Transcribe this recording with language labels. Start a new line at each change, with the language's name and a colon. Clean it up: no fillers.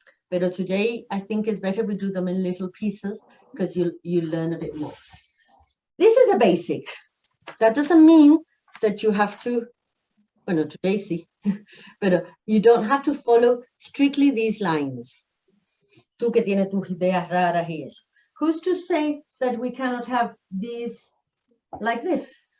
English: But today, I think it's better we do them in little pieces because you learn a bit more. This is a basic. That doesn't mean that you have to, well, not today, see, but you don't have to follow strictly these lines.
Spanish: Tú que tienes tus ideas raras y eso.
English: Who's to say that we cannot have these like this?